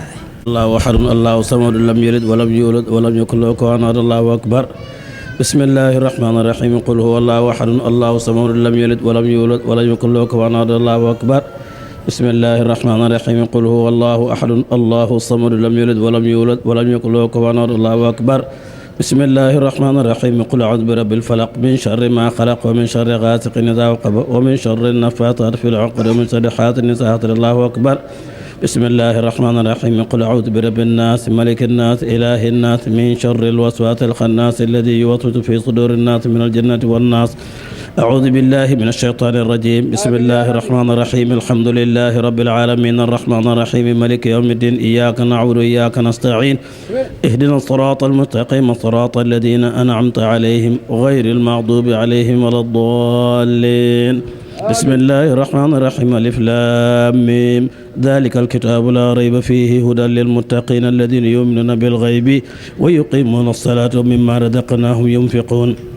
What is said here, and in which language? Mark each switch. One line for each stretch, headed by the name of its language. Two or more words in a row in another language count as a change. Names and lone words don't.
Arabic: الله أحد الله الصمد لم يلد ولم يولد ولم يكن له كفوا أحد الله أكبر بسم الله الرحمن الرحيم قل هو الله أحد الله الصمد لم يلد ولم يولد ولم يكن له كفوا أحد الله أكبر بسم الله الرحمن الرحيم قل هو الله أحد الله الصمد لم يلد ولم يولد ولم يكن له كفوا أحد الله أكبر بسم الله الرحمن الرحيم قل أعوذ برب الفلق من شر ما خلق ومن شر غاسق إذا وقب ومن شر النفاثات في العقد ومن شر حاسد إذا حسد الله أكبر بسم الله الرحمن الرحيم قل أعوذ برب الناس ملك الناس إله الناس من شر الوسواس الخناس الذي يوسوس في صدور الناس من الجنة والناس أعوذ بالله من الشيطان الرجيم بسم الله الرحمن الرحيم الحمد لله رب العالمين الرحمن الرحيم مالك يوم الدين إياك نعبد وإياك نستعين اهدنا الصراط المستقيم صراط الذين أنعمت عليهم غير المغضوب عليهم ولا الضالين بسم الله الرحمن الرحيم ألف لام ميم ذلك الكتاب لا ريب فيه هدى للمتقين الذين يؤمنون بالغيب ويقيمون الصلاة ومما رزقناهم ينفقون